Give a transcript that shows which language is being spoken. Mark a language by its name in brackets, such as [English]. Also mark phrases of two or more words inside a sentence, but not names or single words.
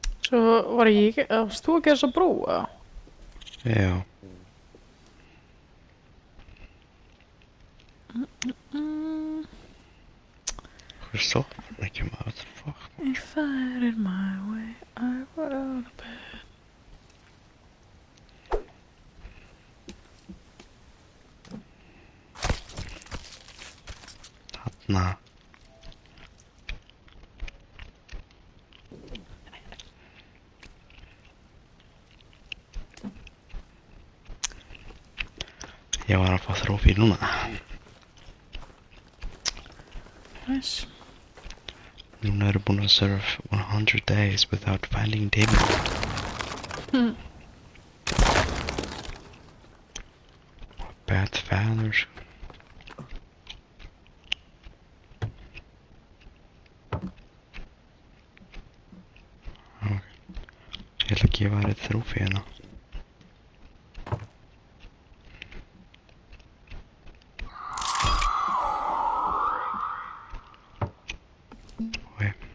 [Icelandic] Svo var ég, varst þú að gera þessa brú, eða? Já. Mm, Hvað stoppar ekki maður? [English] What the fuck? if I had it my way, I would have been. [Icelandic] Þarna. Ég var að fá trófí núna. [English] Nice. [Icelandic] Núna eru búin að [English] serve 100 days without finding demon. Hmm. Bad fathers. Ok. [Icelandic] Ég ætla að gefa þér eitt trófí hérna. [English] Ok.